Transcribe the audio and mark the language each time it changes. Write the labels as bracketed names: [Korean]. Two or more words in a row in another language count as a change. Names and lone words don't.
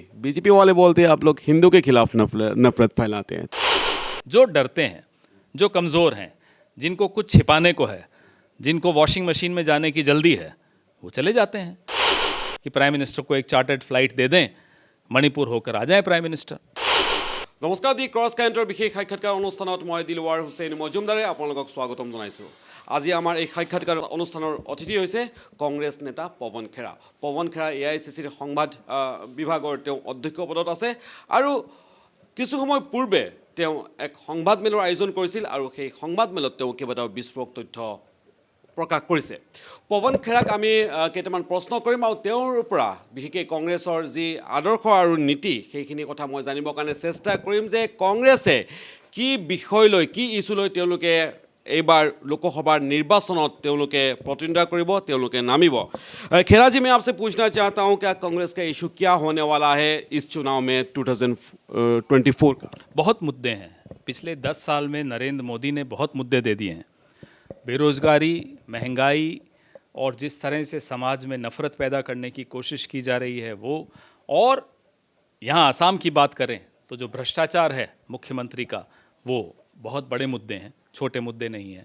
[Hindi] बीजेपी वाले बोलते हैं आप लोग हिंदू के खिलाफ नफरत फैलाते हैं। जो डरते हैं, जो कमज़ोर हैं, जिनको कुछ छिपाने को है, जिनको वॉशिंग मशीन में जाने की जल्दी है, वो चले जाते हैं कि प्राइम मिनिस्टर को एक चार्टर्ड फ्लाइट दे दें, मणिपुर होकर आ जाएं प्राइम मिनिस्टर। [Assamese] নমস্কাৰ দি ক্ৰছ কাৰেণ্টৰ বিশেষ সাক্ষাৎকাৰ অনুষ্ঠানত মই দিলৱাৰ হুছেইন মজুমদাৰে আপোনালোকক স্বাগতম জনাইছোঁ। আজি আমাৰ এই সাক্ষাৎকাৰ অনুষ্ঠানৰ অতিথি হৈছে কংগ্ৰেছ নেতা পৱন খেৰা। পৱন খেৰা AICCৰ সংবাদ বিভাগৰ তেওঁ অধ্যক্ষ পদত আছে আৰু কিছু সময় পূৰ্বে তেওঁ এক সংবাদমেলৰ আয়োজন কৰিছিল আৰু সেই সংবাদমেলত তেওঁ কেইবাটাও বিস্ফোৰক তথ্য প্ৰকাশ কৰিছে। পৱন খেৰাক আমি কেইটামান প্ৰশ্ন কৰিম আৰু তেওঁৰ পৰা বিশেষকৈ কংগ্ৰেছৰ যি আদৰ্শ আৰু নীতি সেইখিনি কথা মই জানিবৰ কাৰণে চেষ্টা কৰিম যে কংগ্ৰেছে কি বিষয় লৈ, কি ইছ্যু লৈ তেওঁলোকে এইবাৰ লোকসভাৰ নিৰ্বাচনত তেওঁলোকে প্ৰতিদ্বন্দ্বিতা কৰিব, তেওঁলোকে নামিব। [Hindi] खेरा जी, मैं आपसे पूछना चाहता हूँ क्या कांग्रेस का इशू क्या होने वाला है इस चुनाव में 2024 का? बहुत मुद्दे हैं। पिछले 10 साल में नरेंद्र मोदी ने बहुत मुद्दे दे दिए हैं। बेरोज़गारी, महंगाई और जिस तरह से समाज में नफ़रत पैदा करने की कोशिश की जा रही है वो, और यहाँ आसाम की बात करें तो जो भ्रष्टाचार है मुख्यमंत्री का, वो बहुत बड़े मुद्दे हैं, छोटे मुद्दे नहीं हैं।